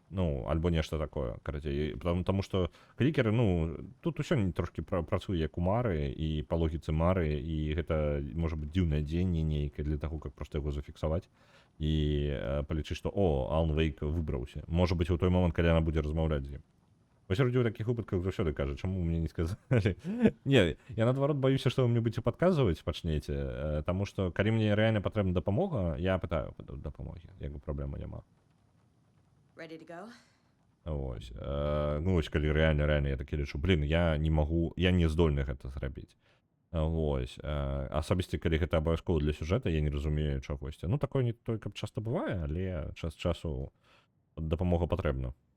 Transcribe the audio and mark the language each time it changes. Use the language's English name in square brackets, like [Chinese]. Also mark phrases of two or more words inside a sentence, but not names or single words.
[Belarusian] Ну, альбо нешта такое, карацей. Таму што клікеры, ну, тут усё трошкі працуе як у Мары і па логіцы Мары, і гэта можа быць дзіўнае дзеянне нейкае для таго, каб проста яго зафіксаваць і палічыць, што Алан Вейк выбраўся. Можа быць у той момант, калі яна будзе размаўляць з ім. Вось людзі ў такіх выпадках заўсёды кажа, чаму мне не сказалі. Не, я наадварот баюся, што вы мне будзеце падказваць пачнеце, таму што калі мне рэальна патрэбна дапамога, я пытаю дапамогі, як бы праблема няма. [English] Ready to go? [Belarusian] Вось. Ну вось калі рэальна я такі лічу, блін, я не здольны гэта зрабіць. Вось. Асабісце, калі гэта абавязкова для сюжэта, я не разумею чагосьці. Ну такое не той, каб часта бывае, але час часу дапамога патрэбна.